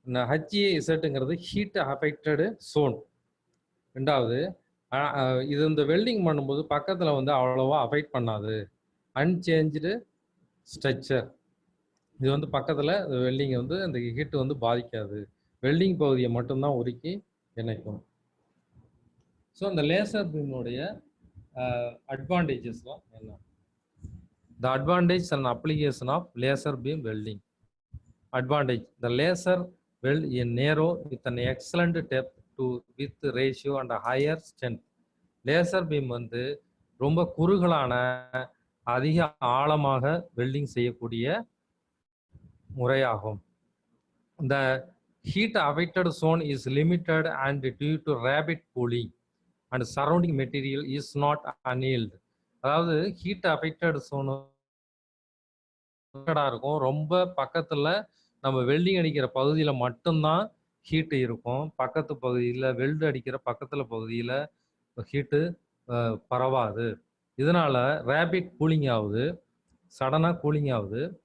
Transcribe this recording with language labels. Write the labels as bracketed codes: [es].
[ta] HAZங்கிறது heat affected zone. ரெண்டாவது இது இந்த வெல்டிங் பண்ணும்போது பக்கத்தில் வந்து அவ்வளோவா அஃபெக்ட் பண்ணாது, அன்சேஞ்சு ஸ்ட்ரக்சர். இது வந்து பக்கத்தில் வெல்டிங்கை வந்து அந்த ஹீட்டு வந்து பாதிக்காது, வெல்டிங் பகுதியை மட்டும்தான் உருக்கி இணைக்கும். ஸோ இந்த லேசர் பீமுடைய advantagesலாம் என்ன? [en] The advantage and application of laser beam welding. Advantage: the laser weld is narrow with an excellent depth to width ratio and a higher strength. [ta] Laser beam வந்து ரொம்ப குறுகலான அதிக ஆழமாக வெல்டிங் செய்யக்கூடிய முறையாகும். [en] The heat affected zone is limited and due to rapid cooling and surrounding material is not annealed. [ta] அதாவது heat affected Sonu இருக்கும், ரொம்ப பக்கத்தில் நம்ம வெல்டிங் அடிக்கிற பகுதியில் மட்டும்தான் ஹீட்டு இருக்கும், பக்கத்து பகுதியில் வெல்டு அடிக்கிற பக்கத்தில் பகுதியில் ஹீட்டு பரவாது. இதனால ரேபிட் கூலிங் ஆகுது, சடனாக கூலிங் ஆகுது.